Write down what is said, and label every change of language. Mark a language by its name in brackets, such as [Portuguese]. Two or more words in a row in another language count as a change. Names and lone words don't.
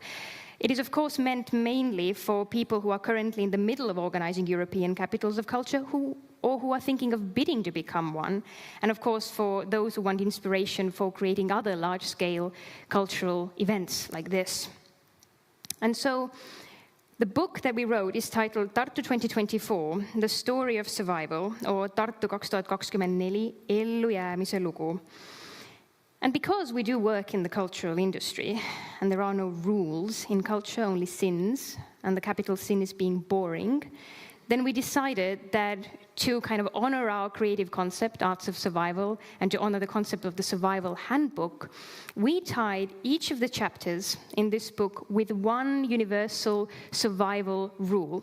[English] It is of course meant mainly for people who are currently in the middle of organizing European capitals of culture who are thinking of bidding to become one, and of course for those who want inspiration for creating other large-scale cultural events like this. And so the book that we wrote is titled Tartu 2024, The Story of Survival, or Tartu 2024, [Estonian] ellujäämise lugu. [English] And because we do work in the cultural industry, and there are no rules in culture, only sins, and the capital sin is being boring, then we decided that to kind of honor our creative concept, Arts of Survival, and to honor the concept of the survival handbook, we tied each of the chapters in this book with one universal survival rule.